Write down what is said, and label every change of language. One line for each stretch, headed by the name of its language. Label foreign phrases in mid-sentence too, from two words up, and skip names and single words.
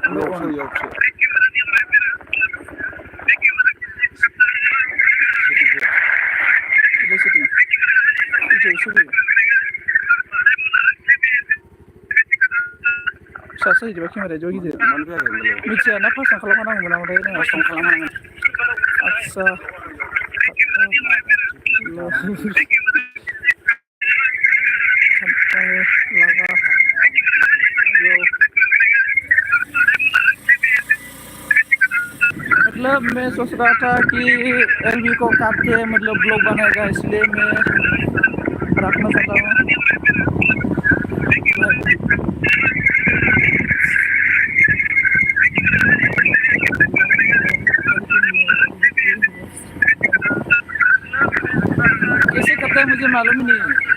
Bodo: फिसासो जाहैबाय केमेराया ज' गिदिर मिथिया ना फार्स्टआव खालामखानांगौमोन ओमफ्राय जोंहा सम खालामखानांगोन।
Hindi: आदसा मतलब मैं सोच रहा था कि एलबी को काट के मतलब ब्लॉग बनाएगा, इसलिए मैं रखना चाहता हूँ। कैसे करता है मुझे मालूम ही नहीं।